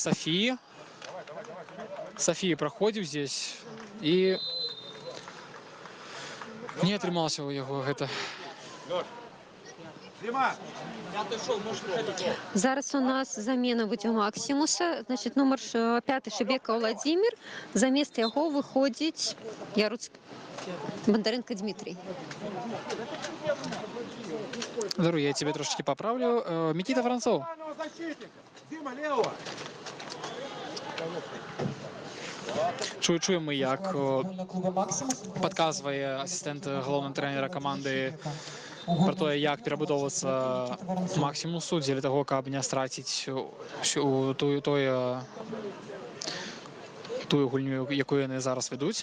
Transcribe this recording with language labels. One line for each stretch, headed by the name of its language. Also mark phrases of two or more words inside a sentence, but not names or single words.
Belarusian: София проходзіў здесь і не атрымалася ў яго гэта. Зараз у нас замена выйдзе Максимуса. Значит, нумар 5 Шебека Владимир. Замест яго выходзіць Бондаренко Дмитрий. Даруй, я тебе трошечки поправлю. Микита Воронцов. Чуем мы, як падказвае асістэнт галоўнага трэнера каманды пра тое, як перабудоўвацца Максімусу дзеля таго, каб не страціць тую гульню, якую яны зараз вядуць.